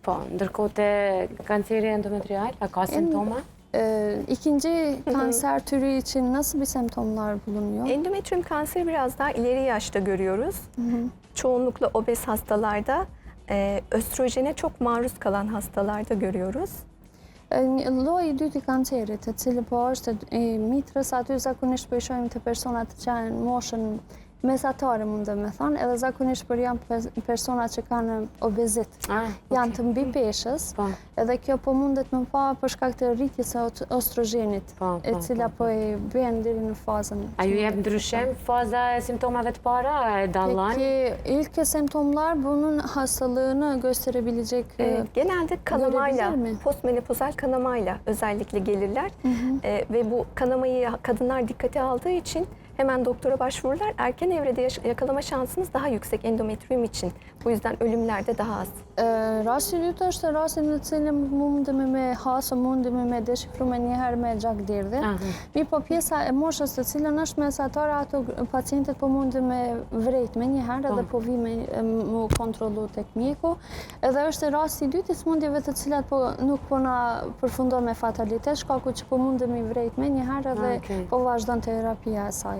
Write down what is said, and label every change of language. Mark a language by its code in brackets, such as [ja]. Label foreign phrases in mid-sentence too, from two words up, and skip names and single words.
[sq] Po, ndërkohë te kanceri endometrial, a ka simptoma? [tr] İkinci kanser türü için nasıl bir semptomlar bulunuyor? Endometrium kanseri biraz daha ileri yaşta görüyoruz. Çoğunlukla obez hastalarda, östrojene çok maruz kalan hastalarda görüyoruz. [sq] Lloji i dytë i kancerit, të cili po është mitrës, aty zakonisht po i shohim të personat që janë moshën mesatare, mund me thonë, edhe zakonisht për janë persona që kanë obezit, janë të mbi peshës, edhe kjo po mundet më pa për shkak të rritjes së ostrogjenit, e cila po e bën deri në fazën. A ju jep ndryshim faza e simptomave të para, e dallon? [tr] İlk semptomlar bunun hastalığını gösterebilecek. Genelde kanamayla, postmenopozal kanamayla özellikle gelirler. Ve bu kanamayı kadınlar dikkate aldığı için hemen doktora başvururlar. Erken evrede yakalama şansınız daha yüksek endometrium için. Bu yüzden ölümler de daha az. [sq] Rasti i dytë është rasti në cilin mundemi me hasë, mundemi me deshifruar njëherë me gjakderdhje. Mirë po pjesa e moshës të cilën është mesatare, ato pacientët po munden me vrejt me njëherë edhe po vi me kontrollu tek mjeku. Edhe është rasti i dytë i smundjeve të cilat nuk po na përfundon me fatalitet, shkaku që po mundemi vrejt me njëherë edhe po vazhdon terapia e saj.